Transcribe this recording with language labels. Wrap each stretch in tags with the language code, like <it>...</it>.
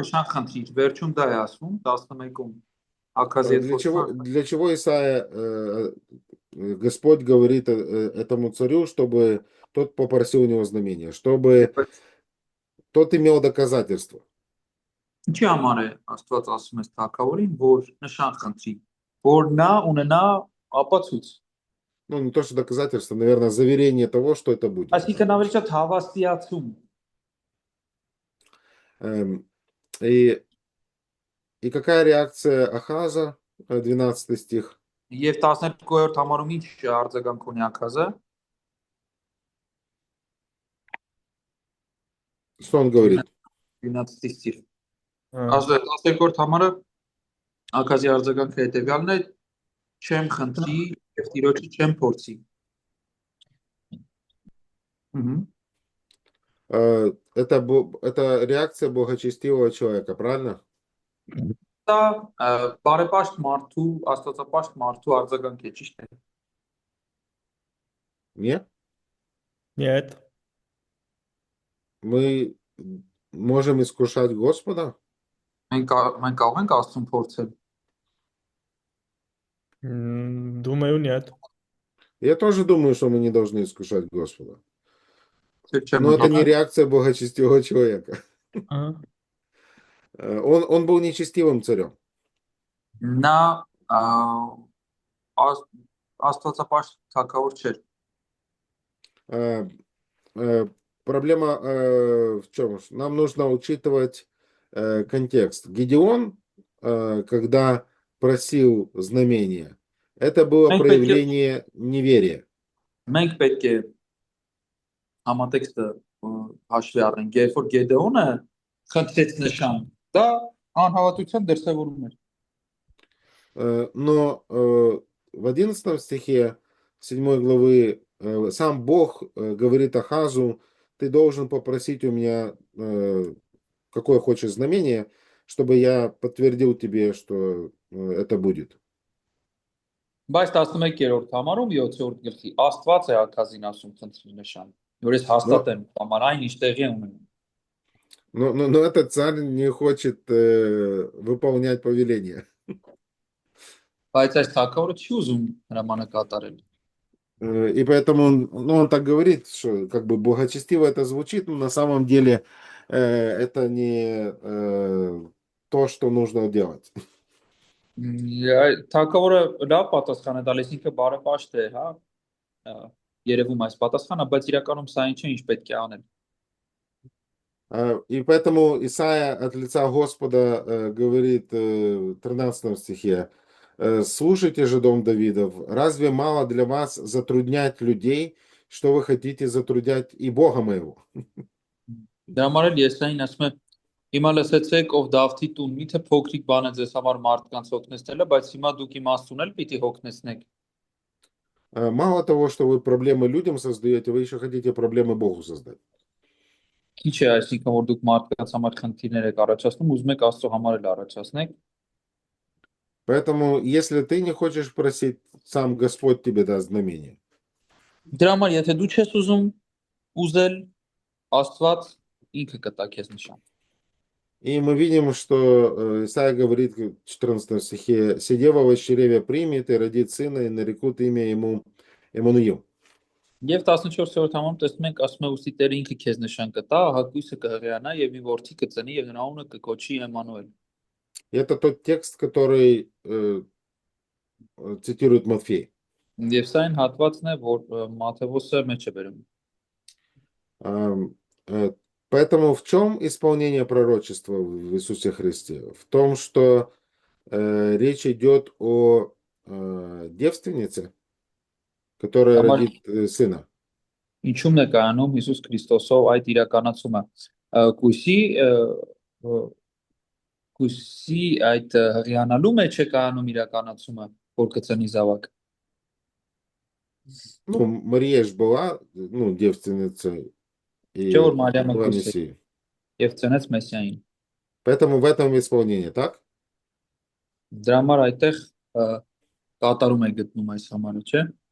<hy>նշան խնդիր, վերջում դա է ասում 11-ում Աքազի հետ խոսում։</hy> <ru>для чего Исаия, Господь говорит этому царю, чтобы тот попросил у него знамение, чтобы тот имел доказательства.</ru> <hy>Ինչի համար է Աստված ասում է թագավորին, որ նշան խնդրի, որ նա ունենա ապացույց։</hy> <ru>Ну, не то, что доказательства, наверное, заверение того, что это будет.</ru> <hy>Այսինքն ավելի շատ հավաստիացում։</hy> <ru>И какая реакция Ахаза, 12 стих?</ru> <hy>Եվ 12-րդ համարում ինչ արձագանք ունի Աքազը։</hy> <ru>Что он говорит? 12 стих։</ru> <hy>Ասել 12-րդ համարը Աքազի արձագանքը հետևյալն է. չեմ խնդրի եւ Տիրոջը չեմ փորձի։</hy> <ru>Это реакция благочестивого человека, правильно?</ru> <hy>Դա բարեպաշտ մարդու, աստվածապաշտ մարդու արձագանք է, ճիշտ է։</hy> <ru>Нет? Нет. Мы можем искушать Господа? Մենք կարող ենք Աստծուն փորձել։ Думаю, нет. Я тоже думаю, что мы не должны искушать Господа.</ru> <hy>Չէ, չեմ</hy> <ru>Но это не</ru> <hy>մտածում։</hy> <ru>реакция благочестивого человека.</ru> <hy>Ահա։</hy> <ru>Он был нечестивым царем.</ru> <hy>Նա աստվածապաշտ թագավոր չէր։</hy> <ru>Проблема в чем? Нам нужно учитывать контекст. Гедеон, когда просил знамения, это было проявление неверия.</ru> <hy>Մենք պետք է համատեքստը հաշվի առնենք, երբ որ Գեդեոնը խնդրեց նշան, դա անհավատության դրսևորում էր։</hy> <ru>Но в 11 стихе 7 главы сам Бог говорит Ахазу, ты должен попросить у меня какое хочешь знамение, чтобы я подтвердил тебе, что это будет.</ru> <hy>Բայց 11-րդ համարում 7-րդ գլխի Աստված է Աքազին ասում խնդրի նշան, որ ես հաստատեմ համար այն ինչ տեղի ունի։</hy> <ru>Но этот царь не хочет выполнять повеление.</ru> <hy>Բայց այս թագավորը չի ուզում հրամանը կատարել։</hy> <ru>И поэтому ну, он так говорит, что как бы благочестиво это звучит, но на самом деле это не то, что нужно делать.</ru> <hy>Թագավորը լավ պատասխան է տալիս, ինքը բարեպաշտ է, հա, ա, երևում այս պատասխանը, բայց իրականում սա ինչ է, ինչ պետք է անել։</hy> <ru>И поэтому Исаия от лица Господа говорит в 13 стихе, «Слушайте же, дом Давидов, разве мало для вас затруднять людей, что вы хотите затруднять и Бога моего?»</ru> <hy>Դրա համար էլ Եսային ասում է. Հիմա լսեցեք, ով Դավթի տուն, միթե փոքրիկ բան է ձեզ համար մարդկանց հոգնեցնելը, բայց հիմա դուք իմ Աստծուն էլ պիտի հոգնեցնեք։</hy> <ru>Мало того, что вы проблемы людям создаете, вы еще хотите проблемы Богу создать.</ru> <hy>Քիչ է այսինքն որ դուք մարդկանց համար խնդիրներ եք առաջացնում, ուզում եք Աստծո համար էլ առաջացնեք։</hy> <ru>Поэтому, если ты не хочешь просить, сам Господь тебе даст знамение.</ru> <hy>Դրա համար եթե դու չես ուզում ուզել, Աստված ինքը կտա քեզ նշան։</hy> <ru>И мы видим, что Исаия говорит в 14 стихе, «Сидева во чреве примет и родит сына, и нарекут имя ему Эммануил».</ru> <hy>Եվ 14-րդ համարում տեսնում ենք ասում է ուսի Տերը ինքը քեզ նշան կտա, հակույսը կհղիանա եւ մի որդի կծնի եւ նրա անունը կկոչի Էմանուել։</hy> <ru>И это тот текст, который цитирует Матфей.</ru> <hy>Եվ սա այն հատվածն է, որ Մատթեոսը մեջ է բերում։</hy> <ru>Поэтому в чем исполнение пророчества в Иисусе Христе? В том, что речь идет о девственнице, которая</ru> <hy>Համար</hy> <ru>родит сына.</ru> <hy>ինչու՞մն է կայանում Հիսուս Քրիստոսով այդ իրականացումը։ Կույսի կույսի այդ հղիանալու մեջ է կայանում իրականացումը, որ կծնի զավակ։</hy> <ru>Ну, Мария же была, ну, девственницей и</ru> <hy>Չէ՞ որ Մարիամը</hy> <ru>была</ru> <hy>կույս է</hy> <ru>Мессией.</ru> <hy>եւ ծնեց Մեսիային։</hy> <ru>Поэтому в этом исполнение, так?</ru> <hy>Դրա համար այդտեղ կատարում է գտնում այս համարը, չէ՞։</hy>